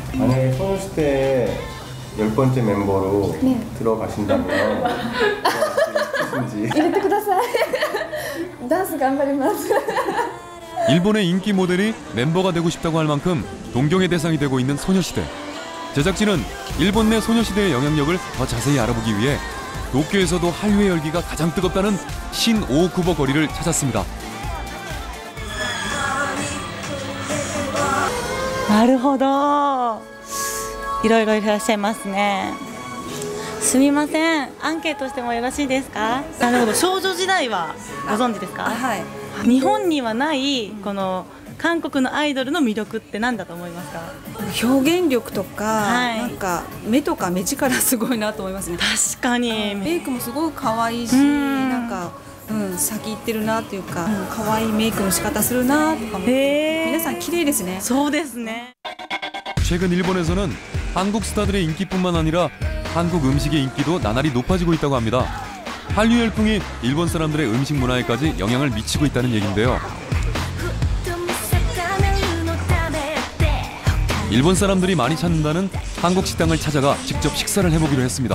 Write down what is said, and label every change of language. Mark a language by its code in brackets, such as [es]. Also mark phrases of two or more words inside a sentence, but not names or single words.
[ko] 만약에 소녀시대 10번째 멤버로 네. 들어가신다면 무엇인지 [ja] 入れてください。ダンス頑張ります。 [ko] 일본의 인기 모델이 멤버가 되고 싶다고 할 만큼 동경의 대상이 되고 있는 소녀시대. 제작진은 일본 내 소녀시대의 영향력을 더 자세히 알아보기 위해 도쿄에서도 한류의 열기가 가장 뜨겁다는 신오쿠보 거리를 찾았습니다. [ja] なるほど。いろいろいらっしゃいますね。すみません、アンケートしてもよろしいですか。なるほど、少女時代はご存知ですか。はい。日本にはないこの韓国のアイドルの魅力って何だと思いますか。表現力とか、なんか目とか目力すごいなと思いますね。確かに。メイクもすごく可愛いし、なんか。先行ってるなっていうか、可愛いメイクの仕方するなとかも、皆さん綺麗ですね。そうですね。 [ko] 최근 일본에서는 한국 스타들의 인기뿐만 아니라 한국 음식의 인기도 나날이 높아지고 있다고 합니다. 한류 열풍이 일본 사람들의 음식 문화에까지 영향을 미치고 있다는 얘긴데요. 일본 사람들이 많이 찾는다는 한국 식당을 찾아가 직접 식사를 해보기로 했습니다.